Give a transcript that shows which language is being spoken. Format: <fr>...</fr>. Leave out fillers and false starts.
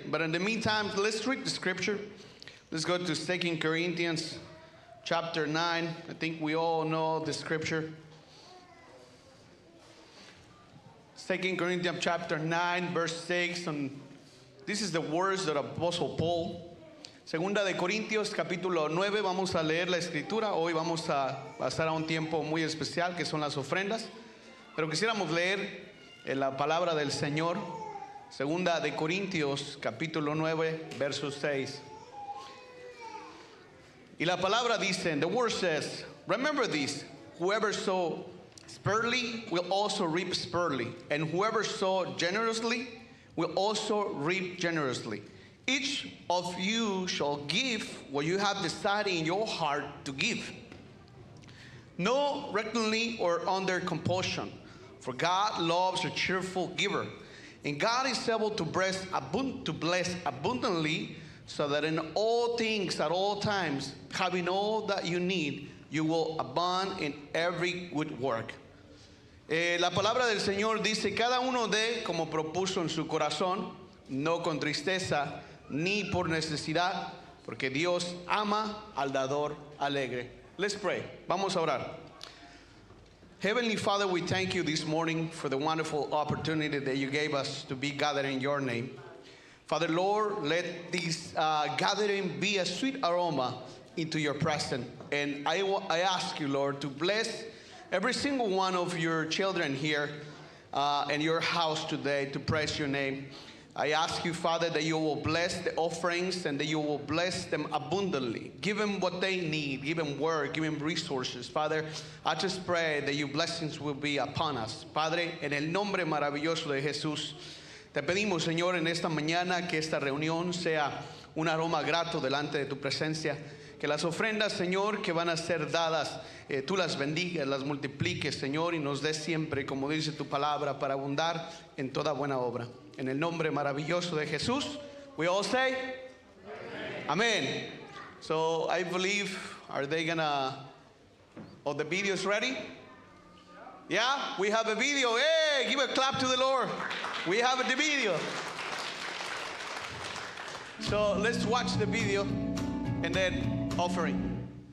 <en>But in the meantime, let's read the scripture. Let's go to 2 Corinthians chapter 9. I think we all know the scripture. 2 Corinthians chapter 9, verse 6. And this is the words of Apostle Paul.</en> <es>Segunda de Corintios capítulo 9, vamos a leer la escritura. Hoy vamos a pasar a un tiempo muy especial que son las ofrendas. Pero quisiéramos leer la palabra del Señor. Segunda de Corintios capítulo 9, verso 6. Y la palabra dice,</es> <en>and the word says, remember this, whoever sow sparingly will also reap sparingly, and whoever sow generously will also reap generously. Each of you shall give what you have decided in your heart to give, not reluctantly or under compulsion, for God loves a cheerful giver, and God is able to bless abundantly, so that in all things at all times, having all that you need, you will abound in every good work.</en> <es>La palabra del Señor dice, cada uno dé como propuso en su corazón, no con tristeza ni por necesidad, porque Dios ama al dador alegre.</es> <en>Let's pray.</en> <es>Vamos a orar.</es> <en>Heavenly Father, we thank you this morning for the wonderful opportunity that you gave us to be gathered in your name. Father, Lord, let this gathering be a sweet aroma into your presence. And I ask you, Lord, to bless every single one of your children here in your house today to praise your name. I ask you, Father, that you will bless the offerings and that you will bless them abundantly. Give them what they need. Give them work. Give them resources. Father, I just pray that your blessings will be upon us.</en> <es>Padre, en el nombre maravilloso de Jesús, te pedimos, Señor, en esta mañana que esta reunión sea un aroma grato delante de tu presencia. Que las ofrendas, Señor, que van a ser dadas, tú las bendigas, las multipliques, Señor, y nos des siempre, como dice tu palabra, para abundar en toda buena obra. En el nombre maravilloso de Jesús,</es> <en>we all say, Amen. So I believe, are they gonna, oh, the video is ready? Yeah, we have a video. Hey, give a clap to the Lord. We have the video. So let's watch the video and then offering.</en>